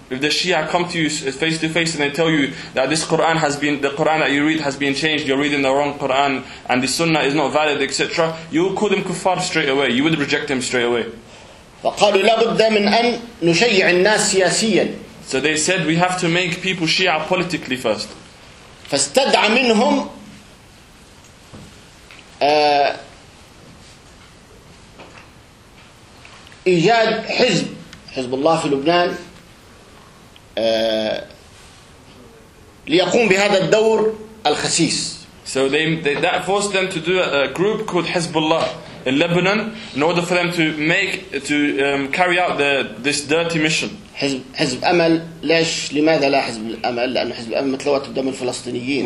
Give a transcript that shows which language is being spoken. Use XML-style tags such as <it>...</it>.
<en>If the Shia come to you face to face and they tell you that this Quran has been the Quran that you read has been changed, you're reading the wrong Quran and the Sunnah is not valid, etc., you would call them kuffar straight away. You would reject them straight away.</en> <ar>فقالوا لابد من أن نشيع الناس سياسيا.</ar> <en>So they said we have to make people Shia politically first.</en> <ar>فاستدعى منهم إيجاد حزب حزب الله في لبنان ليقوم بهذا الدور الخسيس.</ar> <en>So that forced them to do a group called Hezbollah in Lebanon in order for them to make carry out this dirty mission.</en> <ar>حزب أمل ليش لماذا لا حزب أمل لأن حزب أمل متلوت بدم الفلسطينيين.</ar>